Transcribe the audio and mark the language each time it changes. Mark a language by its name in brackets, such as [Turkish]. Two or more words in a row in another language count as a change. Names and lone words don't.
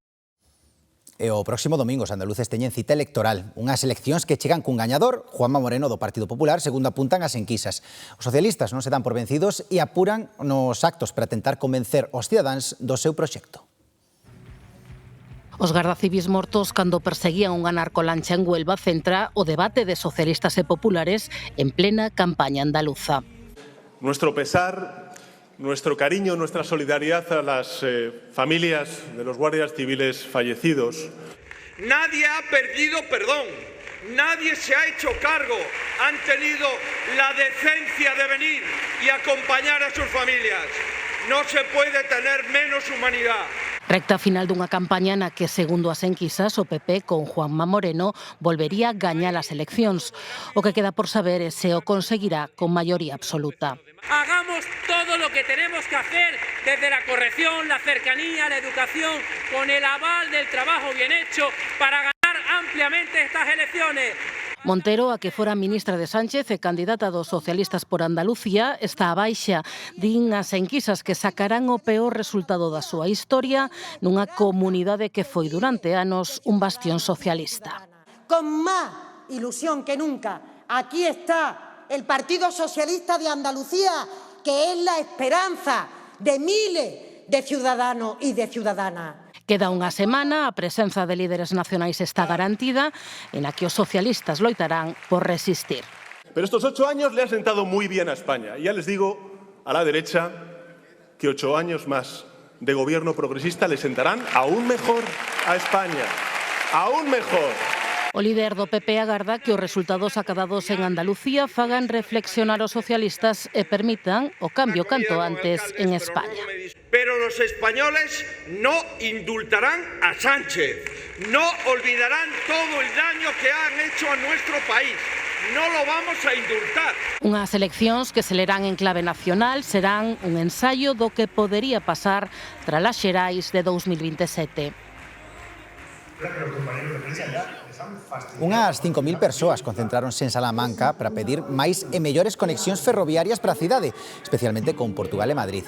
[Galician] E o próximo domingo os andaluces teñen cita electoral, unhas eleccións que chegan cun gañador, Juanma Moreno do Partido Popular, segundo apuntan as enquisas. Os socialistas non se dan por vencidos e apuran nos actos para tentar convencer os cidadáns do seu proxecto. Os gardacivis mortos cando perseguían unha narcolancha en Huelva centra o debate de socialistas e populares en plena campaña andaluza. [Spanish] Nuestro pesar, nuestro cariño, nuestra solidaridad a las familias de los guardias civiles fallecidos. Nadie ha perdido perdón, nadie se ha hecho cargo, han tenido la decencia de venir y acompañar a sus familias. No se puede tener menos humanidad. [Galician] Recta final dunha campaña na que, segundo as enquisas, o PP con Juanma Moreno volvería a gañar as eleccións. O que queda por saber é se o conseguirá con maioría absoluta. [Spanish] Hagamos todo lo que tenemos que hacer desde la corrección, la cercanía, la educación, con el aval del trabajo bien hecho para ganar ampliamente estas elecciones. [Galician] Montero, a que fora ministra de Sánchez e candidata dos socialistas por Andalucía, está a baixa. Din as enquisas que sacarán o peor resultado da súa historia nunha comunidade que foi durante anos un bastión socialista. [Spanish] Con más ilusión que nunca, aquí está el Partido Socialista de Andalucía, que es la esperanza de miles de ciudadanos y de ciudadanas. [Galician] Queda unha semana, a presenza de líderes nacionais está garantida, en a que os socialistas loitarán por resistir. [Spanish] Pero estos 8 años le han sentado muy bien a España. Y ya les digo a la derecha que 8 años más de gobierno progresista le sentarán aún mejor a España. Aún mejor. [Galician] O líder do PP agarda que os resultados acadados en Andalucía fagan reflexionar os socialistas e permitan o cambio canto antes en España. [Spanish] Pero los españoles no indultarán a Sánchez, no olvidarán todo el daño que han hecho a nuestro país. No lo vamos a indultar. [Galician] Unhas eleccións que se lerán en clave nacional serán un ensaio do que podería pasar tras as xerais de 2027. Unhas 5.000 persoas concentráronse en Salamanca para pedir máis e mellores conexións ferroviarias para a cidade, especialmente con Portugal e Madrid.